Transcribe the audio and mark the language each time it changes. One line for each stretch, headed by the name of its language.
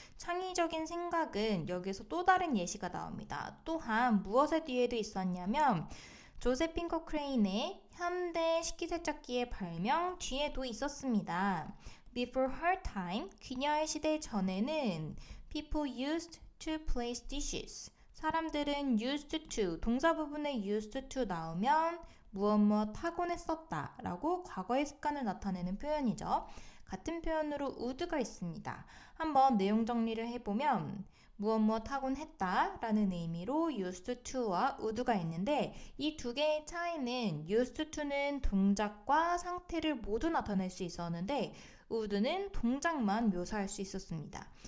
Korean: 창의적인 생각은 여기서 또 다른 예시가 나옵니다. 또한 무엇의 뒤에도 있었냐면 조세핀 코크레인의 현대 식기세척기의 발명 뒤에도 있었습니다.
English: Before her time,
Korean: 그녀의 시대 전에는
English: people used to place dishes.
Korean: 사람들은 used to, 동사 부분에 used to 나오면 무엇 하곤 했었다 라고 과거의 습관을 나타내는 표현이죠. 같은 표현으로 would가 있습니다. 한번 내용 정리를 해보면 무엇 하곤 했다 라는 의미로 used to와 would가 있는데 이 두 개의 차이는 used to는 동작과 상태를 모두 나타낼 수 있었는데 would는 동작만 묘사할 수 있었습니다.